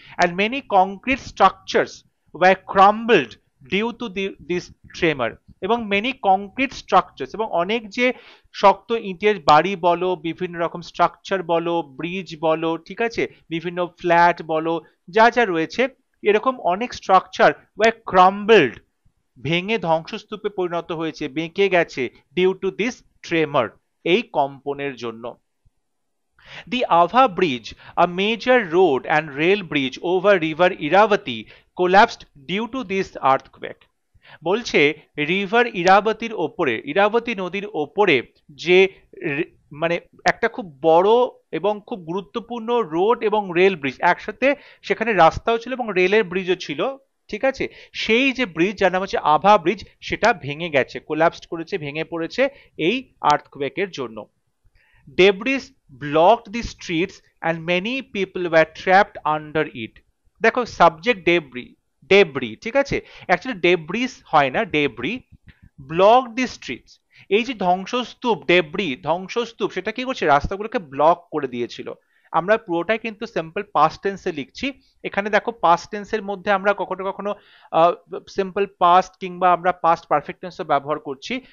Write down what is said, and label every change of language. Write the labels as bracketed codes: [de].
[en] and many concrete structures were crumbled due to this tremor, [bn] এবং [en] many concrete structures, [bn] এবং অনেক যে শক্ত ইটের বাড়ি বলো, বিভিন্ন রকম স্ট্রাকচার বলো, ব্রিজ বলো, ঠিক আছে, বিভিন্ন ফ্ল্যাট বলো, যা যা রয়েছে, এরকম অনেক স্ট্রাকচার [en] were crumbled, [bn] ভেঙে ধ্বংসস্তূপে পরিণত হয়েছে, বেঁকে গেছে, [en] due to this tremor, [bn] এই কম্পনের জন্য। [en] The Ava Bridge, a major road and rail bridge over river Iravati, collapsed due to this earthquake. [bn] বলছে রিভার ইরাবতীর ওপরে, ইরাবতী নদীর ওপরে যে মানে একটা খুব বড় এবং খুব গুরুত্বপূর্ণ রোড এবং রেল ব্রিজ, একসাথে সেখানে রাস্তাও ছিল এবং রেলের ব্রিজও ছিল, ঠিক আছে, সেই যে ব্রিজ যার নাম হচ্ছে আভা ব্রিজ, সেটা ভেঙে গেছে, কোলাপসড করেছে, ভেঙে পড়েছে এই আর্থকোয়েকের জন্য। [en] Debris blocked the streets and many people were trapped under it. [bn] দেখো সাবজেক্ট ডেব্রি, ডেব্রি, ঠিক আছে, অ্যাকচুয়ালি ডেব্রিস হয় না, ডেব্রি। [en] block the streets, [bn] এই যে ধ্বংসস্তূপ, ডেব্রি ধ্বংসস্তূপ, সেটা কি করছে, রাস্তাগুলোকে ব্লক করে দিয়েছিল। আমরা পুরোটাই কিন্তু সিম্পল পাস্ট টেন্সে লিখছি। এখানে দেখো পাস্ট টেন্সের মধ্যে আমরা কখনো কখনো সিম্পল পাস্ট কিংবা আমরা পাস্ট পারফেক্ট টেন্সও ব্যবহার করছি।